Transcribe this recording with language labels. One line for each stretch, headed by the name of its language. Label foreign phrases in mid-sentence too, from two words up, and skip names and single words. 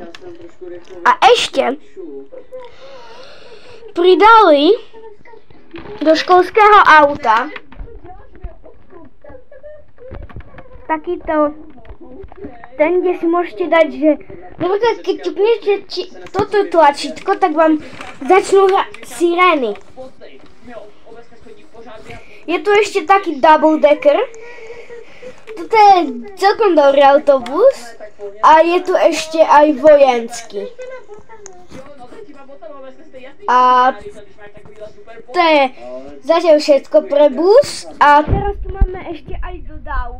Czech: A ještě přidali do školského auta taky to, ten, kde si můžete dát, že například když ťuknete toto tlačítko, tak vám začnou sirény. Je tu ještě taky double decker.
Slovak: Toto je celkom dobrý autobus a je tu
Czech: ještě aj
Slovak: vojenský. A to je zatiaľ všetko pre bus a teraz tu máme ešte aj dodávku.